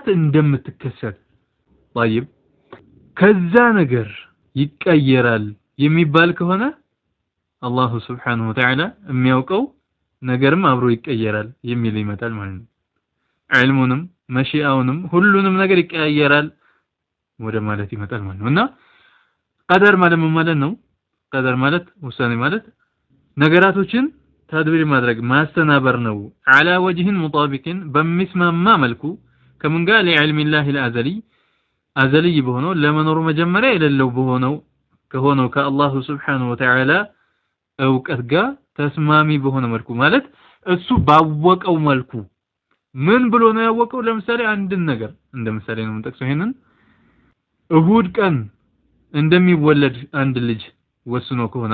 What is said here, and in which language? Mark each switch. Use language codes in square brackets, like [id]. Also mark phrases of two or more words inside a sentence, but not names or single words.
[am] እንደምትከሰት طيب ከዛ ነገር ይቀየራል የሚባል ከሆነ አላህ [ar] سبحانه وتعالى [am] የሚያውቀው ነገርም አብሮ ይቀየራል የሚል ይመጣል ማለት ነው። ዒልሙንም መሺአውንም ሁሉንም ነገር ይቀየራል ወደ ማለት ይመጣል ማለት ነውና ቀደር ማለት ምን ማለት ነው? ቀደር ማለት ውሳኔ ማለት ነገራቶችን ተድቢር ማድረግ ማስተናበር ነው። [ar] على وجه مطابق [am] በሚስማማ መልኩ ከምን ጋር ለዕልም [ar] الله الازلي [am] አዘልይ በሆነው ለመኖሩ መጀመሪያ የሌለው በሆነው ከሆነው ከአላህ [ar] سبحانه وتعالى [am] ዕውቀት ጋር ተስማሚ በሆነ መልኩ ማለት እሱ ባወቀው መልኩ ምን ብሎ ነው ያወቀው? ለምሳሌ አንድን ነገር እንደምሳሌ ነው የምንጠቅሰው። ይሄንን እሁድ ቀን እንደሚወለድ አንድ ልጅ ወስኖ ከሆነ